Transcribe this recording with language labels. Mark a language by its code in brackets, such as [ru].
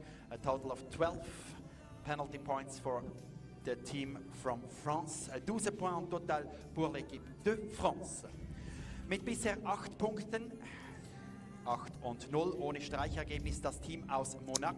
[en] A total of 12 penalty points for the team from France. [fr] 12 points en total pour l'équipe de France. [de] Mit bisher 8 Punkten, 8-0 ohne Streichergebnis, das Team aus Monaco.